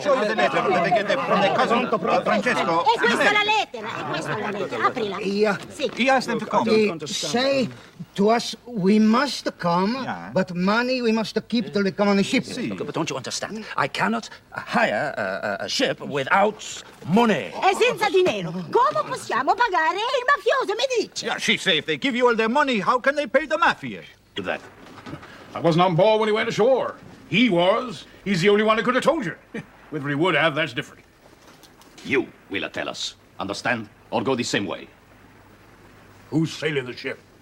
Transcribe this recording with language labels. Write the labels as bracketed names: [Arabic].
[English] Show you the letter that they get from their cousin Francesco. [Italian] E questa è la lettera. Questa è la lettera. Aprila. [English] Yeah. [Italian] Sì. [English] He asked them to come. They say to us we must come, but money we must keep till we come on the ship. Look, but don't you understand? I cannot hire a ship without money. [Italian] E senza dinero, come possiamo pagare il mafioso, mi dice? [English] Yeah, she say if they give you all their money, how can they pay the mafia? Do that. I wasn't on board when he went ashore. He was. He's the only one who could have told you. Whether he would have, that's different. You will tell us. Understand? Or go the same way. Who's sailing the ship?